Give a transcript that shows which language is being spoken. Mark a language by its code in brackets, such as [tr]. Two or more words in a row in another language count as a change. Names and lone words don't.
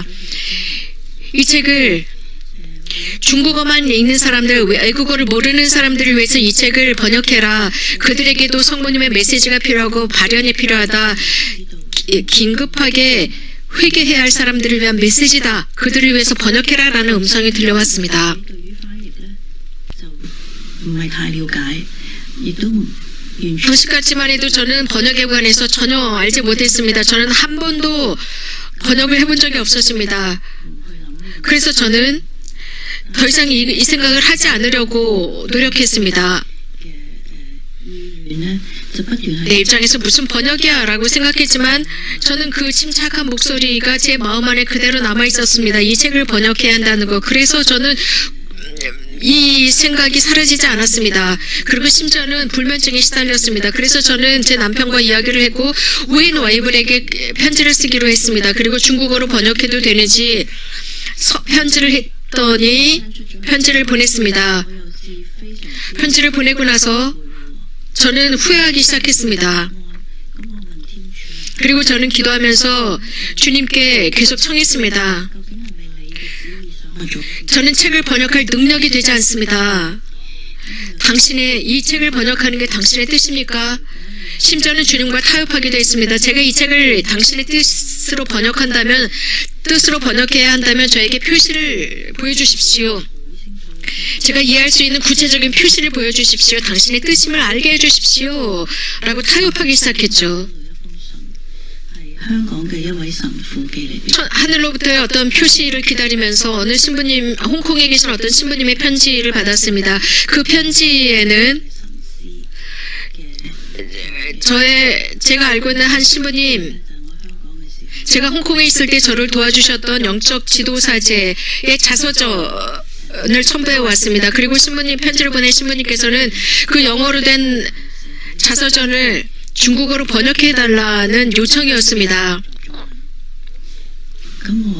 [ko] 이 책을 중국어만 읽는 사람들, 외국어를 모르는 사람들을 위해서 이 책을 번역해라. 그들에게도 성모님의 메시지가 필요하고 발현이 필요하다. 긴급하게 회개해야 할 사람들을 위한 메시지다. 그들을 위해서 번역해라라는 음성이 들려왔습니다. [yue] 對於翻譯呢，就唔係太了解，亦都完全 [ko] 당시까지만 해도 저는 번역에 관해서 전혀 알지 못했습니다. 저는 한 번도 번역을 해본 적이 없었습니다. 그래서 저는 더 이상 이 생각을 하지 않으려고 노력했습니다. [yue] 嘅意願呢，就不斷 [ko] 내 [yue] 係 [ko] 입장에서 무슨 번역이야 라고 생각했지만 저는 그 침착한 목소리가 제 마음 안에 그대로 남아 있었습니다. 이 책을 번역해야 한다는 거. 그래서 저는 이 생각이 사라지지 않았습니다. 그리고 심지어는 불면증에 시달렸습니다. 그래서 저는 제 남편과 이야기를 했고 웨인 와이블에게 편지를 쓰기로 했습니다. 그리고 중국어로 번역해도 되는지 편지를 했더니 편지를 보냈습니다. [yue] 我又是非常 [ko] 편지를 보내고 나서 저는 후회하기 시작했습니다. [yue] 咁我問天主， [ko] 그리고 저는 기도하면서 주님께 계속 청했습니다. [yue] 究竟係咪你嘅旨意想我做？ [ko] 저는 책을 번역할 능력이 되지 않습니다. 당신의 이 책을 번역하는 게 당신의 뜻입니까? 심지어는 주님과 타협하기도 했습니다. 제가 이 책을 당신의 뜻으로 번역해야 한다면 저에게 표시를 보여주십시오. 제가 이해할 수 있는 구체적인 표시를 보여주십시오. 당신의 뜻임을 알게 해주십시오. 라고 타협하기 시작했죠. [yue] 香港嘅一位神父寄嚟俾 [ko] 하늘로부터의 어떤 표시를 기다리면서 어느 신부님, 홍콩에 계신 어떤 신부님의 편지를 받았습니다. 그 편지에는 [yue] 神師 [ko] 제가 알고 있는 한 신부님, [yue] 就係我香港嘅時候。 [ko] 제가 홍콩에 있을 때 저를 도와주셨던 영적 지도사제의 자서전을 첨부해 왔습니다. 그리고 신부님 편지를 보낸 신부님께서는 그 영어로 된 자서전을 중국어로 번역해달라는 요청이었습니다. [yue] 咁我